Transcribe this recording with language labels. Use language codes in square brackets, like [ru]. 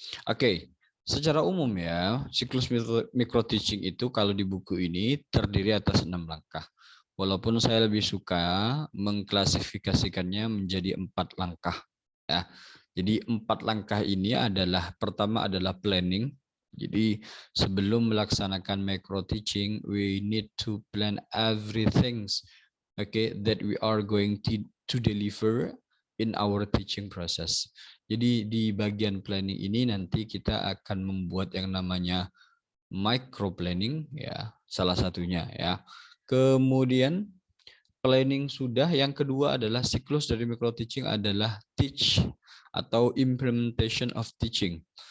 [id] Oke, secara umum ya, siklus micro teaching itu kalau di buku ini terdiri atas 6 langkah. Walaupun saya lebih suka mengklasifikasikannya menjadi 4 langkah ya. Jadi 4 langkah ini adalah, pertama adalah planning. Jadi sebelum melaksanakan [en] micro teaching, we need to plan everything, okay, that we are going to deliver in our teaching process. [id] Jadi di bagian planning ini nanti kita akan membuat yang namanya micro planning ya, salah satunya ya. Kemudian planning sudah, yang kedua adalah siklus dari micro teaching adalah teach atau implementation of teaching.